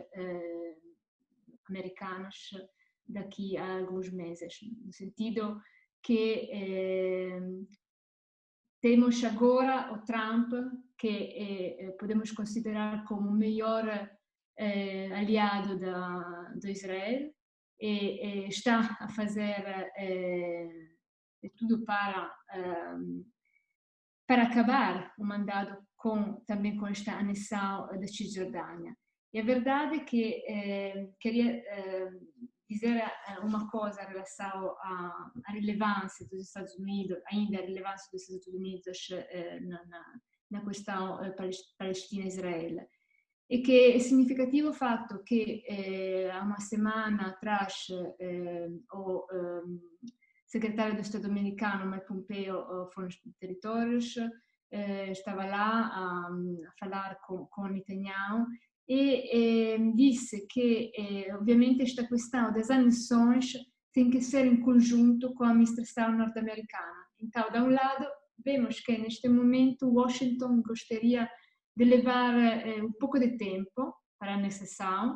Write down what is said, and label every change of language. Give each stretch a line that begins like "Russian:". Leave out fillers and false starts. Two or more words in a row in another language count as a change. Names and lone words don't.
Portuguese: americanas daqui a alguns meses, no sentido que temos agora o Trump, que podemos considerar como o melhor aliado de Israel, e está a fazer tudo para acabar o mandato também com esta anexão da Cisjordânia. E a verdade é que queria dizer uma coisa em relação à relevância dos Estados Unidos, ainda a relevância dos Estados Unidos na questão Palestina-Israele.
Italian: E che è significativo il fatto che a una settimana
Portuguese: atrás o
Italian: segretario di Stato americano
Portuguese: Mike Pompeo foram nos territórios, estava lá a falar com Netanyahu e disse que ovviamente esta questão das anexões tem que ser em conjunto com a administração norte-americana. Então, da um lado, vemos que neste momento Washington gostaria de levar um pouco de tempo para a anexação.